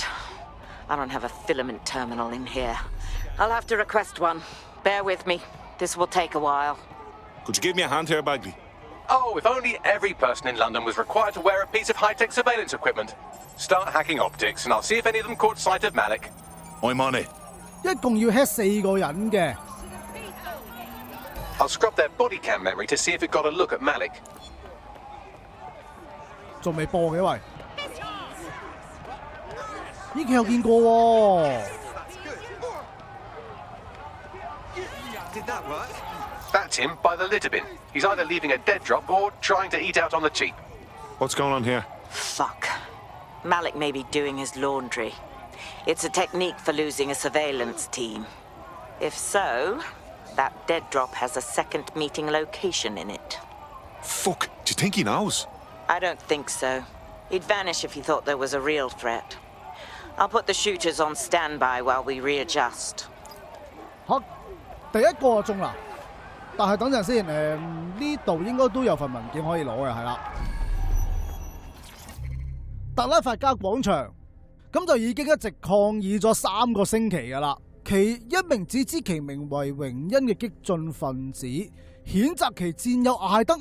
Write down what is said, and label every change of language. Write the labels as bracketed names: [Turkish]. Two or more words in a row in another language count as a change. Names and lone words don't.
[English] I don't have a filament terminal in here. I'll have to request one. Bear with me. This will take a while. Could you give me a hand here, Bagley? Oh, if only every person in London was required to wear a piece of high-tech surveillance equipment. Start hacking optics, and I'll see if any of them caught sight of Malik. I'm on it. [Cantonese] 一共要 hit 4個人嘅。 [English] I'll scrub their body cam memory to see if it got a look at Malik. [Cantonese] 仲未播嘅喂，呢期有見過喎。 [English] That's him by the litter bin. He's either leaving a dead drop or trying to eat out on the cheap. What's going on here? Fuck. Malik may be doing his laundry. It's a technique for losing a surveillance team. If so, that dead drop has a second meeting location in it. Fuck, do you think he knows? I don't think so. He'd vanish if he thought there was a real threat. I'll put the shooters on standby while we readjust. [Cantonese] 嚇，第一個就中啦，但係等陣先，呢度應該都有份文件可以攞嘅，係啦。特拉法加廣場，咁就已經一直抗議咗3個星期㗎啦。其一名自知其名為榮恩嘅激進分子，譴責其戰友艾登。